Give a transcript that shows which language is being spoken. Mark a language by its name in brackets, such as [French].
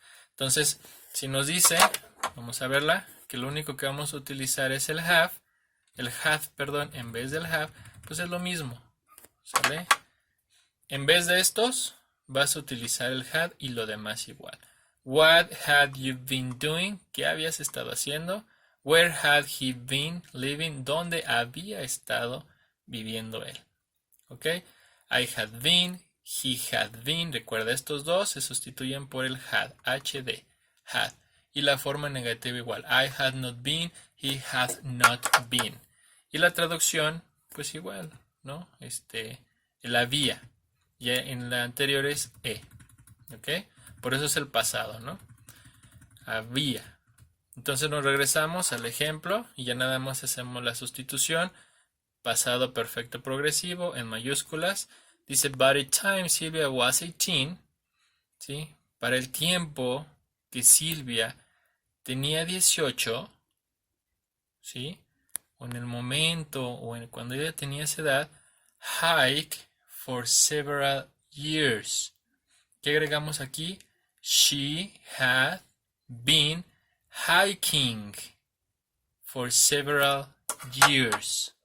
[Spanish] Entonces, si nos dice, vamos a verla, que lo único que vamos a utilizar es el have, perdón, en vez del have, pues es lo mismo. ¿Sale? En vez de estos, vas a utilizar el had y lo demás igual. [English] What had you been doing? [Spanish] ¿Qué habías estado haciendo? [English] Where had he been living? [Spanish] ¿Dónde había estado viviendo él? ¿Ok? [English] I had been, he had been. [Spanish] Recuerda, estos dos se sustituyen por el had. HD. Had. Y la forma negativa igual. [English] I had not been, he had not been. [Spanish] Y la traducción, pues igual, ¿no? El había. Ya en la anterior es ¿ok? Por eso es el pasado, ¿no? Había. Entonces nos regresamos al ejemplo y ya nada más hacemos la sustitución. Pasado perfecto progresivo en mayúsculas. [English] Dice, by the time Silvia was 18, ¿sí? [Spanish] Para el tiempo que Silvia tenía 18, ¿sí? O en el momento, cuando ella tenía esa edad, [English] hike for several years. [Spanish] ¿Qué agregamos aquí? [English] She had been hiking for several years.